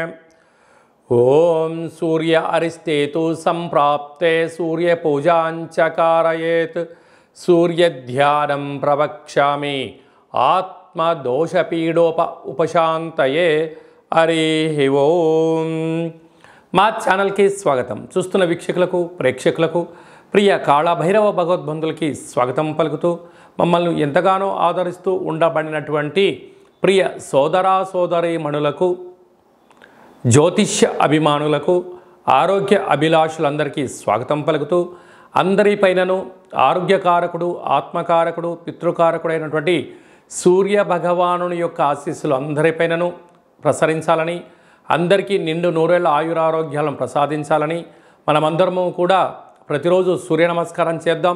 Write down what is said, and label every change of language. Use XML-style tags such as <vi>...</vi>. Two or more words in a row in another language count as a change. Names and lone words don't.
<sa>ओम सूर्य अरिष्टेतु संप्राप्ते सूर्य पूजांच कारयेत् सूर्य ध्यानं प्रवक्ष्यामि आत्मदोषपीडोप उपशांतये। हरि ओम।</sa> <te>మా ఛానల్కి స్వాగతం। చూస్తున్న వీక్షకులకు ప్రేక్షకులకు ప్రియ కాళభైరవ భగవద్బంధులకి స్వాగతం పలుకుతూ మమ్మల్ని ఎంతగానో ఆదరిస్తూ ఉండబడినటువంటి ప్రియ సోదరా సోదరీమణులకు, జ్యోతిష్య అభిమానులకు, ఆరోగ్య అభిలాషులందరికీ స్వాగతం పలుకుతూ అందరిపైనను ఆరోగ్యకారకుడు, ఆత్మకారకుడు, పితృకారకుడైనటువంటి సూర్య భగవానుని యొక్క ఆశీస్సులు అందరిపైనను ప్రసరించాలని, అందరికీ నిండు నూరేళ్ల ఆయురారోగ్యాలను ప్రసాదించాలని మనమందరము కూడా ప్రతిరోజు సూర్య నమస్కారం చేద్దాం।</te>